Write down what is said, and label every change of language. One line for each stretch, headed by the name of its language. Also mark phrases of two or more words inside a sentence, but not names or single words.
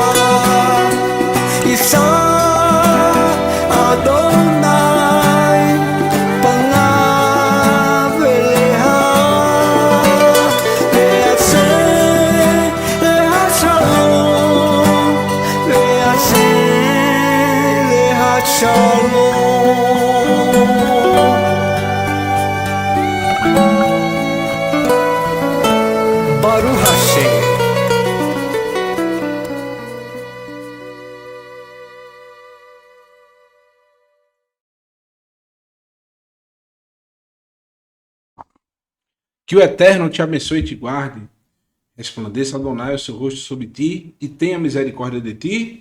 Hebrew: ישא ה' פניו אליך וישם לך שלום וישם לך שלום. ברוך השם.
Portuguese: Que o Eterno te abençoe e te guarde. Resplandeça Adonai o seu rosto sobre ti e tenha misericórdia de ti.